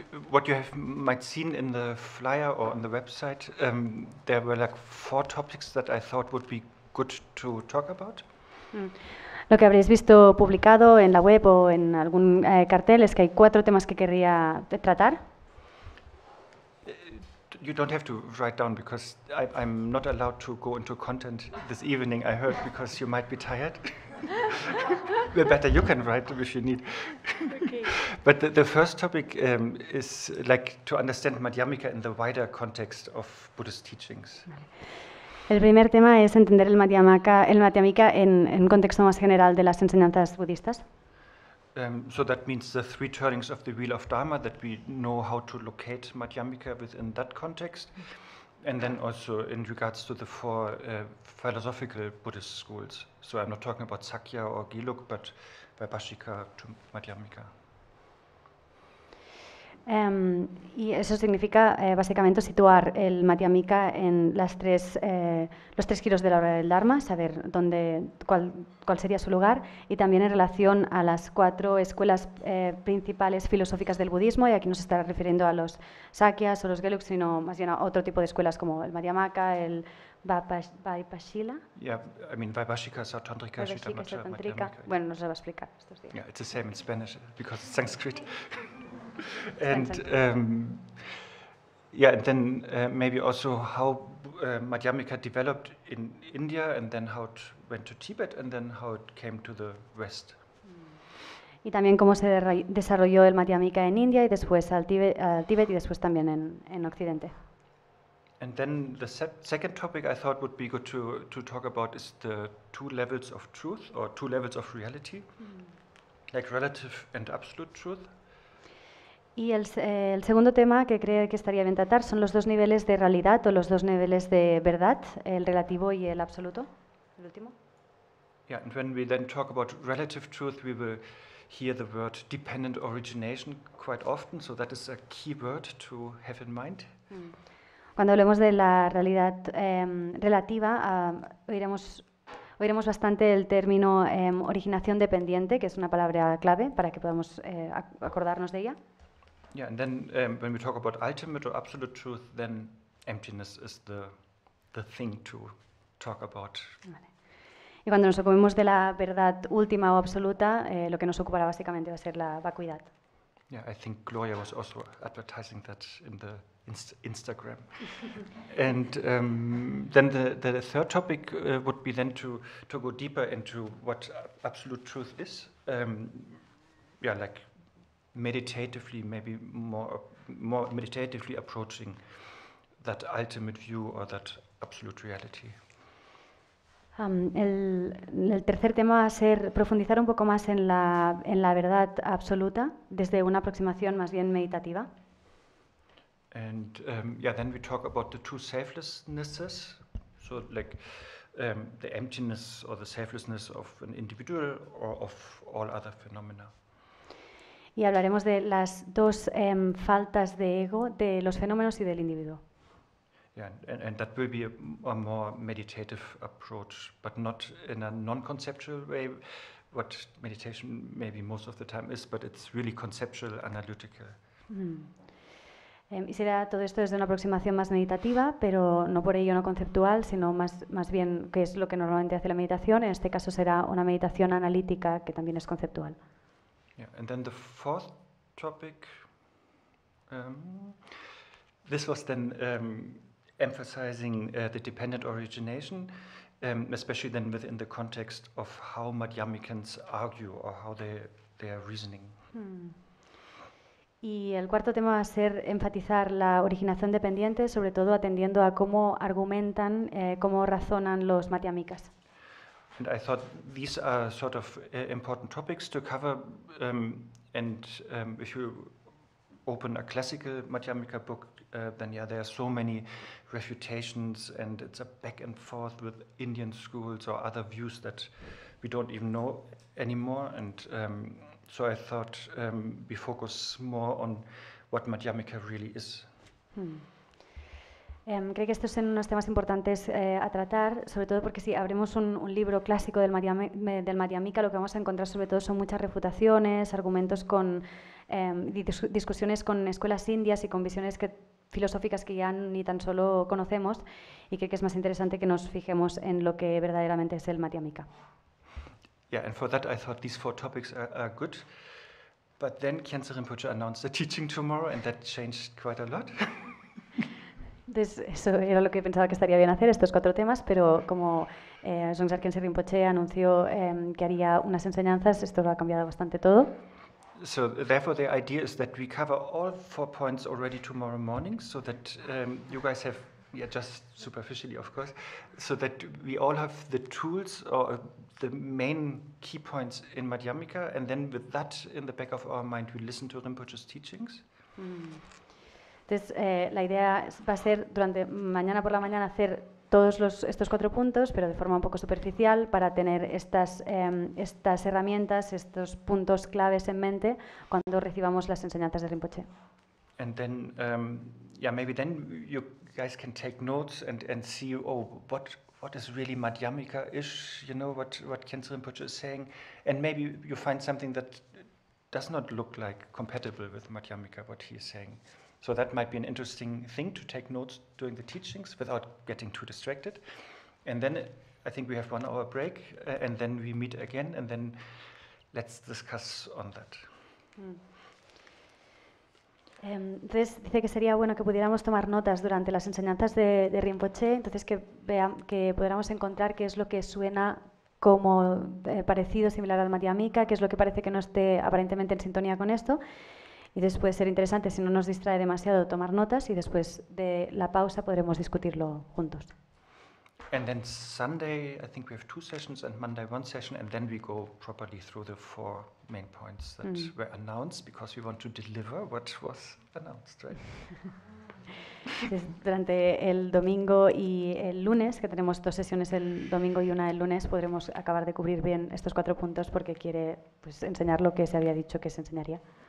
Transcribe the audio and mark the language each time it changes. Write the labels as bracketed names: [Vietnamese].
[English] What you might seen in the flyer or on the website, there were like 4 topics that I thought would be good to talk about. [Spanish] Lo que habréis visto publicado en la web o en algún cartel es que hay 4 temas que querría tratar. [English] You don't have to write down because I'm not allowed to go into content this evening, I heard, because you might be tired. Well, better you can write if you need. Okay. But the first topic is like to understand Madhyamika in the wider context of Buddhist teachings. [Spanish] Vale. El primer tema es entender el Madhyamaka en un contexto más general de las enseñanzas budistas. [English] So that means the 3 turnings of the wheel of Dharma, that we know how to locate Madhyamika within that context, and then also in regards to the 4 philosophical Buddhist schools. So I'm not talking about Sakya or Gelug, but Vaibhashika to Madhyamika. [Spanish] Y eso significa básicamente situar el Madhyamika en los 3 giros de la hora del Dharma, saber cuál sería su lugar, y también en relación a las 4 escuelas principales filosóficas del budismo, y aquí no se está refiriendo a los Sakyas o los Geluks, sino más bien a otro tipo de escuelas como el Madhyamaka, el Vaibhashila. [English] Yeah, I mean Vaibhashika, Tantrika, Madhyamika. [Spanish] Bueno, nos lo va a explicar estos días. [English] Yeah, it's the same in Spanish because it's Sanskrit. And and then maybe also how Madhyamika developed in India, and then how it went to Tibet, and then how it came to the West. [Spanish] Y también cómo se desarrolló el Madhyamika en India y después al Tíbet y después también en Occidente. [English] And then the second topic I thought would be good to talk about is the 2 levels of truth or 2 levels of reality, like relative and absolute truth. [Spanish] Y el segundo tema que creo que estaría bien tratar son los 2 niveles de realidad o los 2 niveles de verdad, el relativo y el absoluto, el último. [English] Yeah, and when we then talk about relative truth, we will hear the word dependent origination quite often, so that is a key word to have in mind. [Spanish] Cuando hablemos de la realidad relativa, oiremos bastante el término originación dependiente, que es una palabra clave para que podamos acordarnos de ella. [English] Yeah, and then when we talk about ultimate or absolute truth, then emptiness is the thing to talk about. [Spanish] Vale. Y cuando nos ocupemos de la verdad última o absoluta, lo que nos ocupará básicamente va a ser la vacuidad. [English] Yeah, I think Gloria was also advertising that in the Instagram. And then the third topic would be then to go deeper into what absolute truth is. Like meditatively, maybe more meditatively approaching that ultimate view or that absolute reality. [Spanish] El tercer tema va a ser profundizar un poco más en la verdad absoluta desde una aproximación más bien meditativa. [English] And then we talk about the two selflessnesses, so like the emptiness or the selflessness of an individual or of all other phenomena. [Spanish] Y hablaremos de las dos faltas de ego, de los fenómenos y del individuo. [English] Yeah, and that will be a more meditative approach, but not in a non-conceptual way, what meditation maybe most of the time is, but it's really conceptual, analytical. [Spanish] Y será todo esto desde una aproximación más meditativa, pero no por ello no conceptual, sino más bien que es lo que normalmente hace la meditación. En este caso será una meditación analítica que también es conceptual. [English] Yeah, and then the fourth topic, this was then emphasizing the dependent origination, especially then within the context of how Madhyamikans argue or how they are reasoning. [Spanish] Y el cuarto tema va a ser enfatizar la originación dependiente, sobre todo atendiendo a cómo argumentan, cómo razonan los Madhyamikas. [English] And I thought these are sort of important topics to cover, and if you open a classical Madhyamika book, then there are so many refutations, and it's a back and forth with Indian schools or other views that we don't even know anymore. And so I thought we focus more on what Madhyamika really is. [Spanish] Creo que estos son unos temas importantes a tratar, sobre todo porque si abrimos un libro clásico del Madhyamika, lo que vamos a encontrar sobre todo son muchas refutaciones, argumentos con discusiones con escuelas indias y con visiones filosóficas que ya ni tan solo conocemos, y creo que es más interesante que nos fijemos en lo que verdaderamente es el Madhyamika. [English] Yeah, and for that I thought these four topics are good, but then Khyentse Rinpoche announced the teaching tomorrow, and that changed quite a lot. [Spanish] Entonces, eso era lo que pensaba que estaría bien hacer, estos cuatro temas, pero como Dzongsar Khyentse Rinpoche anunció que haría unas enseñanzas, esto lo ha cambiado bastante todo. [English] So therefore the idea is that we cover all 4 points already tomorrow morning, so that you guys have, just superficially of course, so that we all have the tools or the main key points in Madhyamika, and then with that in the back of our mind we listen to Rinpoche's teachings. [Spanish] Entonces, la idea va a ser durante mañana por la mañana hacer todos estos 4 puntos, pero de forma un poco superficial, para tener estas herramientas, estos puntos claves en mente cuando recibamos las enseñanzas de Rinpoche. [English] And then, maybe then you guys can take notes and see, what is really Madhyamika-ish, what Khyentse Rinpoche is saying, and maybe you find something that does not look like compatible with Madhyamika, what he is saying. So that might be an interesting thing to take notes during the teachings without getting too distracted. And then I think we have 1 hour break, and then we meet again, and then let's discuss on that. [Spanish] Entonces dice que sería bueno que pudiéramos tomar notas durante las enseñanzas de Rinpoche, entonces que pudiéramos encontrar qué es lo que suena como parecido, similar al Madhyamika, qué es lo que parece que no esté aparentemente en sintonía con esto. Y después puede ser interesante, si no nos distrae demasiado, tomar notas, y después de la pausa podremos discutirlo juntos. [English] And then Sunday, I think we have 2 sessions, and Monday 1 session, and then we go properly through the 4 main points that were announced, because we want to deliver what was announced, right? [Spanish] Durante el domingo y el lunes, que tenemos 2 sesiones el domingo y 1 el lunes, podremos acabar de cubrir bien estos 4 puntos, porque quiere enseñar lo que se había dicho que se enseñaría.